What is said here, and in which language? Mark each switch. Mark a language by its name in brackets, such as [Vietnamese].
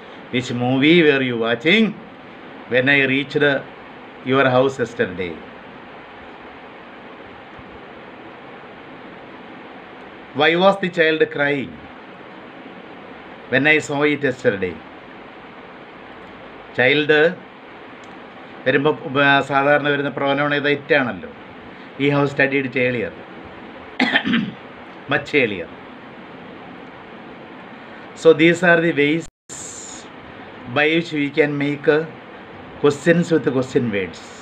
[English] Which movie were you watching when I reached your house yesterday? Why was the child crying when I saw it yesterday? [Malayalam] Child വരുമ്പോൾ സാധാരണ വരുന്ന pronoun ഏതാ ഇറ്റാണല്ലോ. [English] We have studied it earlier, much earlier. So these are the ways by which we can make questions with question words.